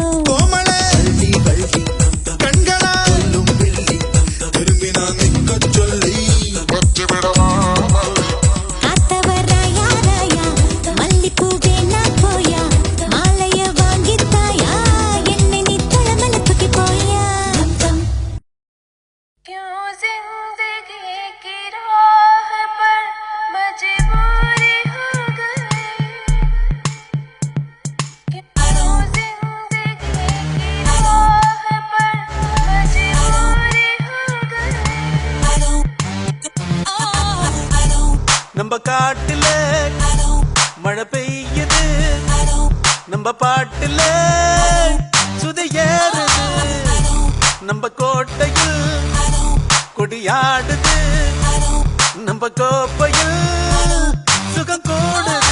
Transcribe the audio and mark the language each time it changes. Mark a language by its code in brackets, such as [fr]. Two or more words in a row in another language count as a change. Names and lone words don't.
[ta] கோமள கள்ளி கள்ளி கண்களா சொல்லும் பிள்ளி திரும்பி நான் நிற்கச் சொல்லி காத்தவர் ராயா ராயா மல்லிப்பூ வேணா போயா மாலைய வாங்கித்தாயா என்னை நீ தளமல தூக்கி போயா [hi] क्यों जिंदगी की राह पर मजबूरी हो गई क्यों जिंदगी की राह पर मजबूरी हो गई [ta] நம்ம காட்டுல மழை பெய்யுது நம்ம பாட்டுல சுதையேறுது நம்ம கோட்டையில் கொடியாடுது நம்ம கோப்பையில் சுகம் கூடுது